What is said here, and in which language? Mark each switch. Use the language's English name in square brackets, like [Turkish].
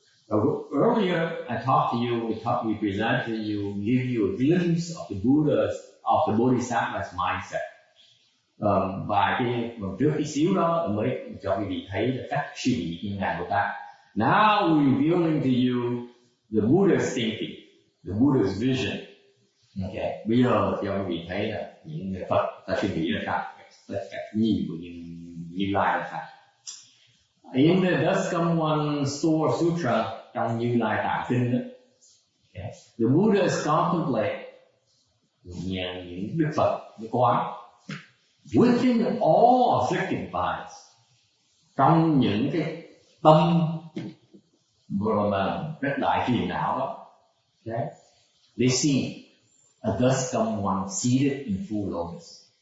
[English] Earlier, I talked to you, we presented to you, give you a glimpse of the Bodhisattva's mindset. [Vietnamese] Và trước cái xíu đó mới cho quý vị thấy là cách suy nghĩ của Ngài Bồ Tát. [English] Now we're revealing to you the Buddha's thinking, the Buddha's vision. Okay. [Vietnamese] Bây giờ cho quý vị thấy là những người Phật ta suy nghĩ là sao, cách nhìn của Như Lai là sao. [English] In the Thus Come One Store Sutra, [Vietnamese] trong Như Lai Tạng Kinh đó, okay, [English] the Buddhas contemplate [Vietnamese] những Đức Phật những quán [English] within all afflicted minds, [Vietnamese] trong những cái tâm mà rất đại phiền não đó. [English] Okay? They see a Thus Come One seated in full lotus.